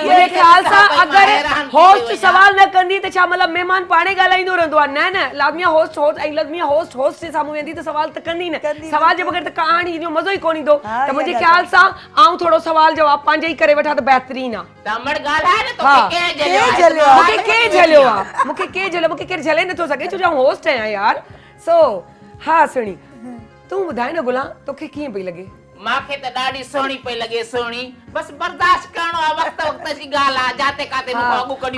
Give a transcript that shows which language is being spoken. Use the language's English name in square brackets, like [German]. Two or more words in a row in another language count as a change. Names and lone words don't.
[Urdu] مجھے خیال [Sindhi] सां अगर होस्ट सवाल न कंदी त छा मतलब मेहमान पाणे ॻाल्हाईंदो रहंदो आहे? न न, लाज़मी होस्ट ऐं लाज़मी होस्ट जे साम्हूं वेंदी त सवाल त कंदी न। सवाल जे बगैर त कहाणी जो मज़ो ई कोन ईंदो। त [Urdu] مجھے خیال [Sindhi] सां आऊं थोड़ो सवाल जवाब पंहिंजे ई करे वठां त बहितरीन आहे। तमड़ ॻाल्हाए न तो हाँ। के के जलियो जलियो? मूंखे के झलियो आहे? मूंखे के झलियो? मूंखे केरु झले नथो सघे छो जो आऊं होस्ट आहियां यार। सो हा सुणी, तूं ॿुधाए न गुलाम तोखे कीअं पई लॻे? मांखे त ॾाढी सुहिणी पई लॻे, सुहिणी, बस बर्दाश्त करणो आहे, वक्त वक्त जी ॻाल्हि आहे, जाते काथे मूंखे अॻु कढी